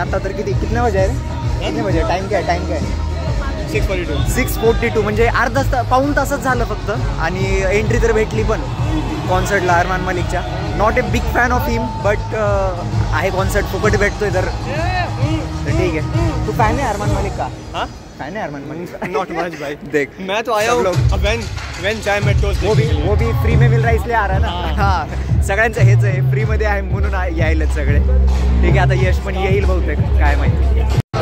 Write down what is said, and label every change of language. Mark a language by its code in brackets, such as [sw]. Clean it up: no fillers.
[mr] आता तर किती वाजे आहे रे? किती वाजे? टाइम काय 6:42 म्हणजे अर्धा तास, पाऊण तासच झालं फक्त. आणि एंट्री तर भेटली पण कॉन्सर्टला अरमान मलिकच्या. [en] not a big fan of him, but [mr] आहे कॉन्सर्ट, फुकट भेटतोय तर ठीक आहे. तू फॅन आहे अरमान मलिक का? [hi] हाँ फैन है अरमान मलिक? [en] Not much भाई. [hi] देख मैं तो आया हूँ व्हेन चाय मेट्रोस वो भी फ्री में मिल रहा है इसलिए आ रहा है ना. [mr] हां सगळ्यांचं हेच आहे, फ्री मध्ये आहे म्हणून यायलेत सगळे. ठीक आहे, आता यश पण येईल बहुतेक, काय माहिती.